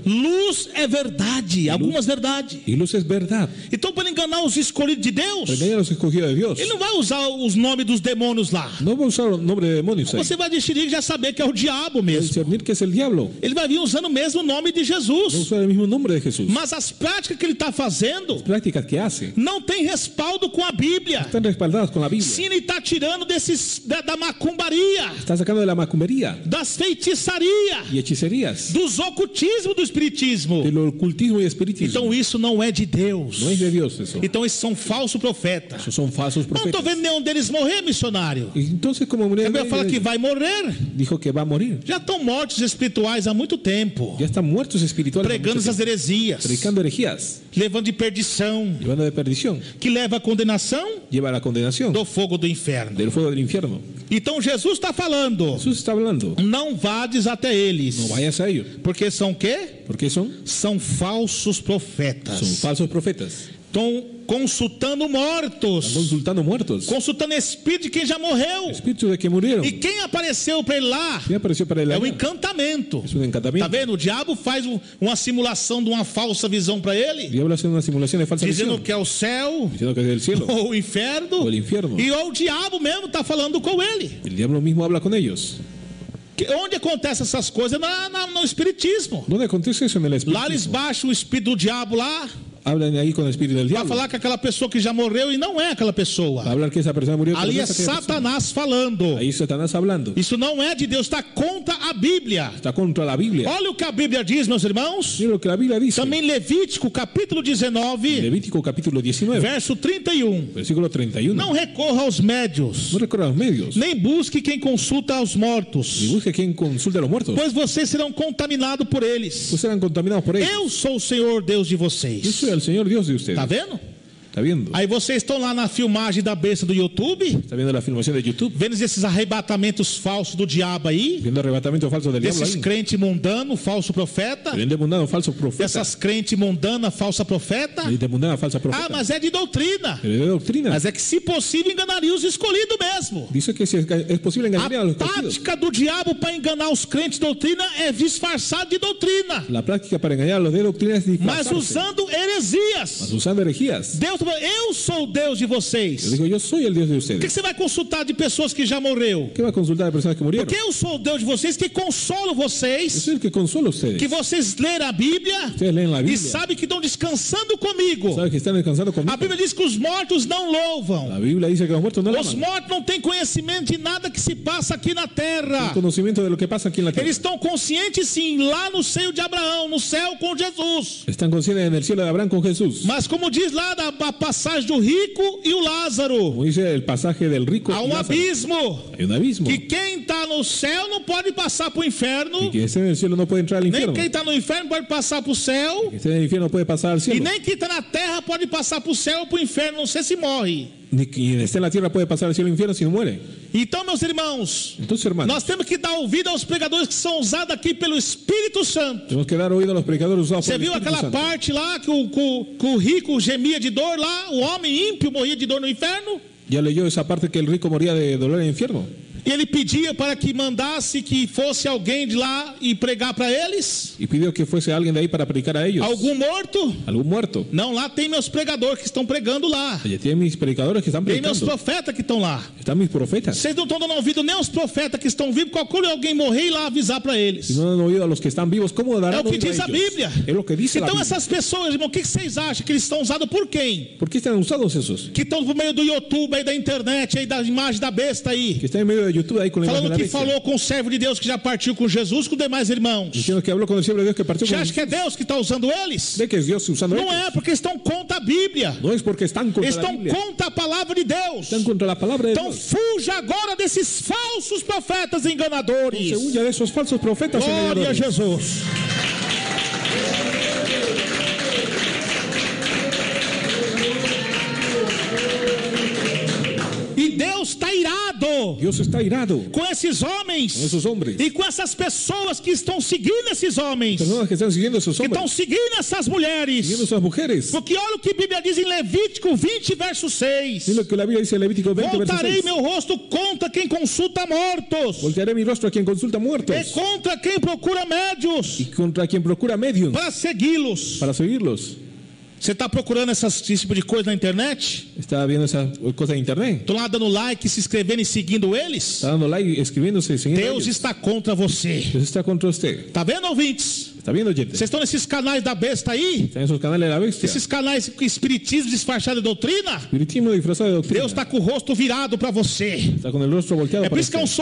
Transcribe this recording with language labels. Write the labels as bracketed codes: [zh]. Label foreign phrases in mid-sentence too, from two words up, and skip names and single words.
[pt] Luz é verdade, algumas verdades. [es] Y luz es verdad. [pt] Então, para enganar os escolhidos de Deus, [es] Para engañar a los escogidos de Dios. [pt] ele não vai usar os nomes dos demônios lá. [es] No va a usar el nombre de demonios ahí. [pt] Você vai distinguir e já saber que é o diabo mesmo. [es] Discernir que es el diablo. [pt] Ele vai vir usando mesmo o nome de [es] Va a [pt] Jesus. [es] usar el mismo nombre de Jesús. [pt] Mas as práticas que ele está fazendo [es] Prácticas que hace [pt] não tem respaldo com a Bíblia. [es] están respaldadas con la Biblia. [pt] Sim, ele está tirando da macumbaria, [es] Está sacando de la macumbería [pt] das feitiçarias, [es] y hechicerías, [pt] dos ocultismos, do espiritismo. [es] del ocultismo y espiritismo. [pt] Então isso não é de Deus. [es] No es de Dios eso. [pt] Então esses são falsos profetas. [es] Esos son falsos [pt] Não estou [es] profetas. [pt] vendo nenhum deles morrer, missionário. [es] Y entonces, como [pt] A Bíblia fala que vai morrer. [es] dijo que va a morir, [pt] Já estão mortos espirituais há muito tempo, [es] ya están muertos espiritualmente, [pt] pregando essas heresias, [es] predicando herejías, [pt] levando de perdição, [es] llevando de perdición, [pt] que leva a condenação [es] lleva a la condenación [pt] do fogo do inferno. [es] del fuego del infierno. [pt] Então Jesus está falando: [es] Jesús está hablando, [pt] não vades até eles, [es] no vayas a ellos, [pt] porque são quê? [es] porque son [pt] São falsos [es] falsos profetas. [pt] Estão consultando [es] Están [pt] mortos, [es] consultando muertos, [pt] consultando espírito de quem já morreu. [es] espíritus de que murieron. [pt] E quem apareceu para ele lá [es] ¿Qué apareció para él? [pt] é [es] allá? [pt] o encantamento. [es] Es un [pt] Tá [es] encantamiento. [pt] vendo? O diabo faz uma simulação de uma falsa visão para [es] El [pt] ele, [es] diablo hace una simulación de falsa [pt] dizendo [es] visión, [pt] que é o céu [es] diciendo que es del cielo [pt] ou o inferno, [es] o el infierno. [pt] e o diabo mesmo está falando com ele. [es] El diablo mismo habla con ellos. [pt] Onde acontecem essas coisas? No espiritismo. [es] ¿Dónde acontece eso en el [pt] Lá eles [es] espiritismo? [pt] baixam o espírito do diabo lá [es] Hablan ahí con el espíritu del [pt] para [es] diablo. [pt] falar que aquela pessoa que já morreu e não é aquela [es] Para [pt] pessoa. [es] hablar que esa persona murió. pero [pt] Ali [es] no [pt] é [es] es aquella persona. [pt] Satanás falando. [es] Ahí Satanás hablando. [pt] Isso não é de Deus, está contra a Bíblia. [es] Está contra la Biblia. [pt] Olha o que a Bíblia diz, meus irmãos. [es] Mira lo que la Biblia dice. [pt] Também Levítico, capítulo 19, [es] Levítico capítulo 19, [pt] verso 31. [es] versículo 31. [pt] Não recorra aos médios, [es] No recorra a los medios. [pt] nem busque quem consulta aos [es] Ni [pt] mortos, [es] busque quien consulte a los muertos. [pt] pois vocês serão contaminados por eles. [es] Pues serán contaminados por ellos. [pt] Eu sou o Senhor Deus de [es] Yo [pt] vocês. [es] soy el Señor Dios de ustedes. [pt] Tá vendo? [es] ¿Está viendo? [pt] Aí vocês estão lá na filmagem da besta do YouTube, [es] ¿Está viendo la filmación de YouTube? [pt] vendo esses arrebatamentos falsos do diabo aí, [es] Viendo arrebatamiento falso del diablo [pt] desses [es] ahí. [pt] crentes mundanos, falso profeta, [es] El endemoniado falso profeta. [pt] dessas crentes mundanas, falsa profeta. [es] El endemoniado falsa [pt] Ah, [es] profeta. [pt] mas é de doutrina. [es] Pero de doctrina. [pt] Mas é que, se possível, enganaria os escolhidos mesmo. [es] Dice que si es posible engañar a [pt] A [es] los escogidos. [pt] tática do diabo para enganar os crentes de doutrina é disfarçar de doutrina, [es] La práctica para engañar a los de doctrina es [pt] mas [es] disfrazarse. usando Mas [pt] heresias. [es] usando herejías. [pt] Deus falou: eu sou o Deus de [es] Yo [pt] vocês. [es] digo, yo soy el Dios de [pt] Por que [es] ustedes. [pt] você vai consultar de pessoas que já morreu? [es] ¿Qué va a consultar a personas que murieron? [pt] Porque eu sou o Deus de vocês que consolo [es] Yo [pt] vocês, [es] soy el que consuela a ustedes. [pt] que vocês leram a Bíblia [es] Ustedes leen la [pt] e [es] Biblia. [pt] sabem que estão descansando comigo. [es] Saben que están descansando conmigo. [pt] A Bíblia diz que os mortos não louvam. [es] La Biblia dice que los muertos no [pt] Os [es] lavan. [pt] mortos não têm conhecimento de nada que se passa aqui na terra. [es] Conocimiento de lo que pasa aquí en la tierra. [pt] Eles estão conscientes, sim, lá no seio de Abraão, no céu com Jesus. [es] Están conscientes en el cielo de Abraham con Jesús. [pt] Mas como diz lá a passagem do rico e o Lázaro, [es] Como dice el pasaje del rico [pt] há [es] y Lázaro, [pt] abismo, [es] hay un abismo. [pt] que quem está no céu não pode passar para o inferno, [es] Y que esté en el cielo no puede entrar al [pt] nem [es] infierno. [pt] quem está no inferno pode passar para o céu, [es] Que esté en el infierno no puede pasar al [pt] e [es] cielo. [pt] nem quem está na terra pode passar para o céu ou para o inferno, não sei se morre. [es] Ni quien esté en la tierra puede pasar al cielo e infierno si no muere. [pt] Então, meus irmãos, [es] Entonces, hermanos, [pt] nós temos que dar ouvido aos pregadores que são usados aqui pelo Espírito Santo. [es] tenemos que dar oído a los predicadores usados por [pt] Você [es] el [pt] viu [es] Espíritu [pt] aquela [es] Santo. [pt] parte lá que o rico gemia de dor lá, o homem ímpio morria de dor no inferno? [es] Ya leyó esa parte que el rico moría de dolor en el infierno. [pt] E ele pedia para que mandasse que fosse alguém de lá e pregar para eles? [es] Y pidió que fuese alguien de ahí para predicar a ellos. [pt] Algum morto? [es] Algún muerto. [pt] Não, lá tem meus pregadores que estão pregando lá. [es] Allá tienen mis predicadores que están [pt] Tem meus [es] predicando. [pt] profetas que estão lá. [es] Están mis profetas. [pt] Vocês não estão dando ouvido nem aos profetas que estão vivos, qualquer alguém morrer e lá avisar para eles. [es] Si no han oído a los que están vivos, ¿cómo [pt] É [es] darán [pt] o que [es] oído [pt] diz [es] a [pt] a [es] ellos? [pt] Bíblia. [es] Es lo que dice la [pt] Então [es] Biblia. [pt] essas pessoas, irmão, o que vocês acham que eles estão usados por quem? [es] ¿Por qué están usados esos? [pt] Que estão por meio do YouTube aí, da internet aí, da imagem da besta aí. [es] Que están en medio de YouTube ahí con la imagen de [pt] Falando [es] la [pt] que [es] bestia. [pt] falou com o servo de Deus que já partiu com Jesus, com os demais irmãos. [es] Diciendo que habló con el siervo de Dios que partió [pt] Você [es] con [pt] acha que é Deus que está usando eles? [es] ¿Cree que es Dios usando [pt] Não [es] ellos? [pt] é, porque estão contra a Bíblia. [es] No es porque están contra la [pt] Estão [es] Biblia. [pt] contra a palavra de Deus. [es] Están contra la palabra de [pt] Então [es] Dios. [pt] fuja agora desses falsos profetas enganadores. [es] Se huya de esos falsos profetas [pt] Glória a [es] engañadores. [pt] Jesus. E Deus está irado [es] Dios está irado [pt] com esses homens [es] con esos hombres, [pt] e com essas pessoas que estão seguindo esses homens, [es] personas que están siguiendo a esos [pt] que estão [es] hombres, [pt] seguindo essas [es] siguiendo a [pt] mulheres. [es] esas mujeres. [pt] Porque olha o que a Bíblia diz em Levítico 20, verso 6. [es] Es lo que la Biblia dice en Levítico 20, verso [pt] Voltarei [es] 6. [pt] meu rosto contra quem consulta mortos, [es] Voltearé mi rostro a quien consulta [pt] e [es] muertos [pt] contra quem procura médios [es] y contra quien procura medios [pt] para segui-los. [es] para seguirlos. [pt] Você está procurando esse tipo de coisa na internet? [es] Está viendo esa cosa en internet, [pt] Estão lá dando like, se inscrevendo e seguindo eles? [es] está dando like, escribiéndose, siguiendo a [pt] Deus [es] ellos. [pt] está contra você. [es] Dios está contra usted. [pt] Tá vendo, ouvintes? [es] ¿Está viendo, gente? [pt] Vocês estão nesses canais da besta aí? [es] Está en esos canales de la bestia. [pt] Esses canais com espiritismo disfarçado de doutrina? [es] Espiritismo disfrazado de doctrina. [pt] Deus está com o rosto virado para você. [es] Está con el rostro volteado [pt] É por [es] para [pt] isso que é um [es] usted.